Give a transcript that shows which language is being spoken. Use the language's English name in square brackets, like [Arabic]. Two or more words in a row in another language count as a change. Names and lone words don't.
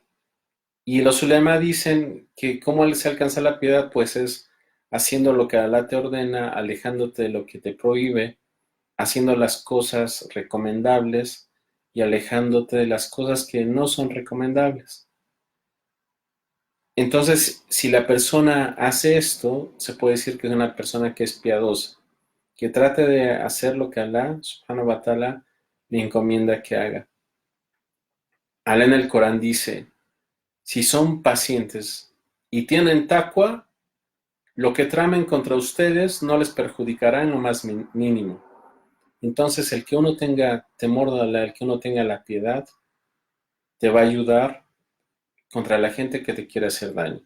[Spanish] Y los ulema dicen que cómo se alcanza la piedad, pues es haciendo lo que Allah te ordena, alejándote de lo que te prohíbe, haciendo las cosas recomendables y alejándote de las cosas que no son recomendables. Entonces, si la persona hace esto, se puede decir que es una persona que es piadosa, que trate de hacer lo que Allah, [Arabic] سبحانه وتعالى, [Spanish] le encomienda que haga. Allah en el Corán dice, si son pacientes y tienen taqwa, lo que tramen contra ustedes no les perjudicará en lo más mínimo. Entonces, el que uno tenga temor de Allah, el que uno tenga la piedad, te va a ayudar contra la gente que te quiere hacer daño.